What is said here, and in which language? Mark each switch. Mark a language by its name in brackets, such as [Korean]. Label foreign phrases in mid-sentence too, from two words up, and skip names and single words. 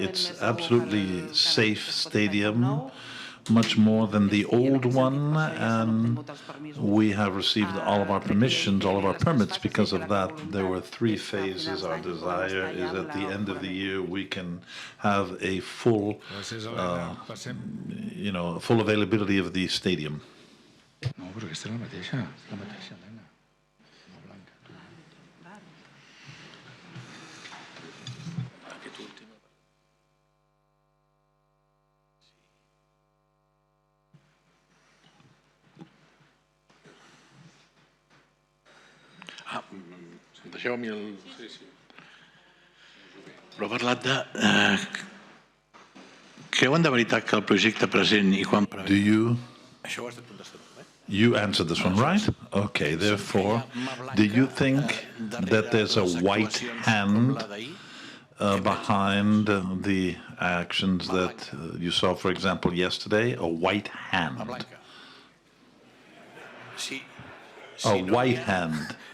[English] It's absolutely safe stadium, much more than the old one, and we have received all of our permissions, all of our permits because of that. There were 3 phases. Our desire is at the end of the year we can have a full, full availability of the stadium. [Catalan] No, però aquesta és la mateixa, Elena. La blanca. Aquest últim. Deixeu a mi el... Sí. Però ha parlat de... Creuen de veritat que el projecte present i quan... Això ho has de contestar. [English] You answered this one, right? Okay, therefore, do you think that there's a white hand behind the actions that you saw, for example, yesterday? A white hand. A white hand.